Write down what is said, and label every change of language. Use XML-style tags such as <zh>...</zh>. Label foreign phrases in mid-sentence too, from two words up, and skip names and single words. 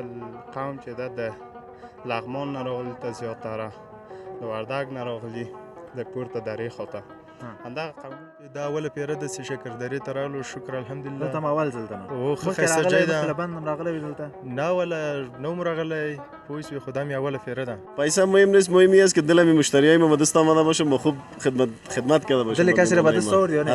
<ps>قوم چې ده د لغمان نه راغلي ته زیاتره د وردګ نه راغلي د پورته درې خواته همدغه قومونه. دا اوله پیره داسې شکردرې ته راغلو. شکر الحمدلله. دلته مو اول ځل ده نو؟ ښه ښایسته ځای ده. مخکې بند هم راغلی وي دلته؟ نه اوله نه وم راغلی پوه شوې خو دا مې اوله پیره ده.</ps> <fa>پیسه مهم نیست. مهم این است که دل مشتریای ما به دست آمده باشه ما خوب خدمت کرده باشیم. دل کسی را به دست آورد یا نه؟</fa>